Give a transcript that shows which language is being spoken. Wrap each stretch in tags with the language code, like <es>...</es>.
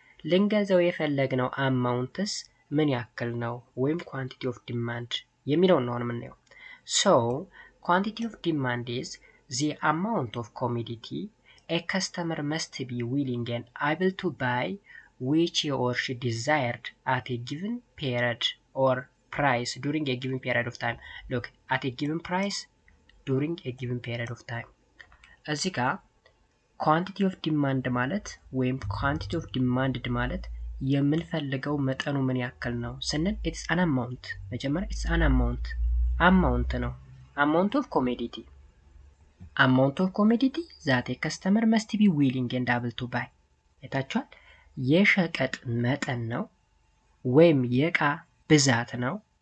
<am>ልንገዛው የፈለግነው አማውንትስ ምን ያክል ነው ወይም ኳንቲቲ ኦፍ ዲማንድ የሚለውን ነው የምናየው።</am> <en>ሶ ኳንቲቲ ኦፍ ዲማንድ is the amount of commodity a customer must be willing and able to buy which he or she desired at a given period or price during a given period of time. Look, at a given price during a given period of time.</en> <am>እዚህ ጋር ኳንቲቲ ኦፍ ዲማንድ ማለት ወይም ኳንቲቲ ኦፍ ዲማንድድ ማለት የምንፈልገው መጠኑ ምን ያክል ነው ስንል ኢትስ አን አማውንት መጀመሪያ ኢትስ አን አማውንት ነው።</am> <en>አማውንት ኦፍ ኮሞዲቲ ዛት ኤ ከስተመር መስት ቢ ዊሊንግ ኤንድ አብል ቱ ባይ</en> <am>አይታችኋል። የሸቀጥ መጠን ነው ወይም የዕቃ ብዛት ነው።</am>